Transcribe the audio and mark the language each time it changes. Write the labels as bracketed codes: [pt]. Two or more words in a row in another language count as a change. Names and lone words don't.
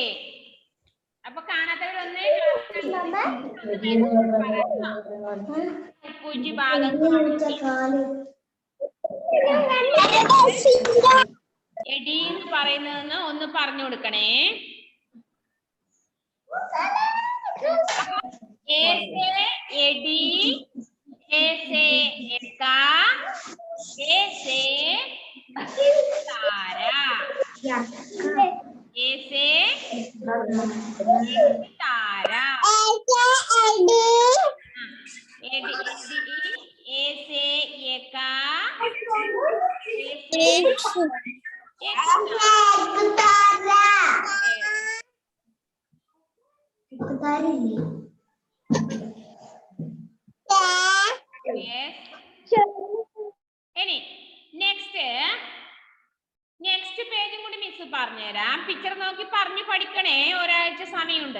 [ml] അപ്പൊ കാണാത്തവരൊന്ന് ഉപ്പൂറ്റി ഭാഗം എടി എന്ന് പറയുന്നതെന്ന് ഒന്ന് പറഞ്ഞു കൊടുക്കണേ. [hi] എടി तारा ऐसे तारा ऐसे एका ऐसे एक तारा [ml] ഇനി [en] next page [ml] കൂടി മിസ് പറഞ്ഞുതരാം. പിക്ചർ നോക്കി പറഞ്ഞു പഠിക്കണേ. ഒരാഴ്ച സമയമുണ്ട്.